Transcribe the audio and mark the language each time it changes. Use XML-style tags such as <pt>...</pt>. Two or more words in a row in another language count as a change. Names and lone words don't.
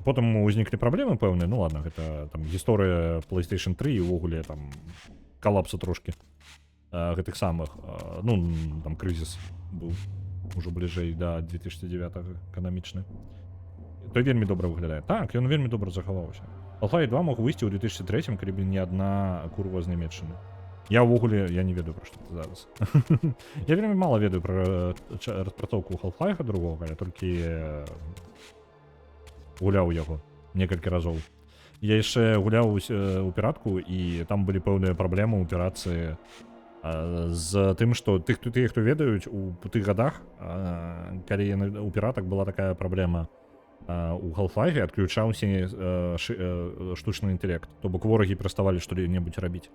<be>Потым узніклі праблемы пэўныя, ну ладно, гэта там гісторыя PlayStation 3 і ўвогуле там калапса трошкі гэтых самых, ну, там крызіс быў ужо бліжэй да 2009-го эканамічны. Той вельмі добра выглядае. Так, ён вельмі добра захаваўся. Half-Life 2 мог выйсці ў 2003-м, калі б не адна курва з Нямецчыны. Я ўвогуле, я не ведаю пра што ты зараз. Я вельмі мала ведаю пра распрацоўку Half-Life другого, але толькі гуляў яго некалькі разоў. Я яшчэ гуляў у піратку, і там былі пэўныя праблемы ў піратцы з тым, што тыя, хто ведаюць, у тых гадах, калі у піратак была такая праблема, у Half-Life адключаўся штучны інтэлект, то бок ворагі пераставалі што-небудзь рабіць.</be>